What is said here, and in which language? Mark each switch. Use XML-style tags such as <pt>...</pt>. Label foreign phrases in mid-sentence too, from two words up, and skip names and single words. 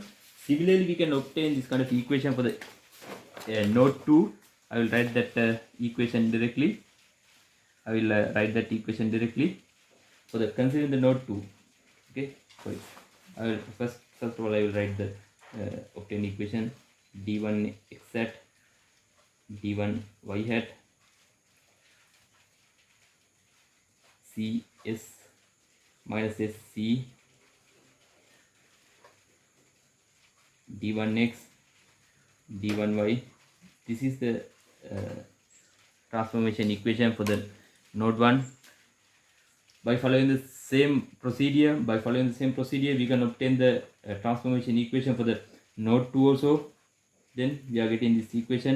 <en>Similarly, we can obtain this kind of equation for the node 2. I will write that equation directly. For the considering the node 2. Okay, sorry. I will first of all I will write the obtained equation d1 x hat, d1 y hat, CS minus SC d1x d1y. This is the transformation equation for the node 1. By following the same procedure, we can obtain the transformation equation for the node 2 also. Then we are getting this equation.</en>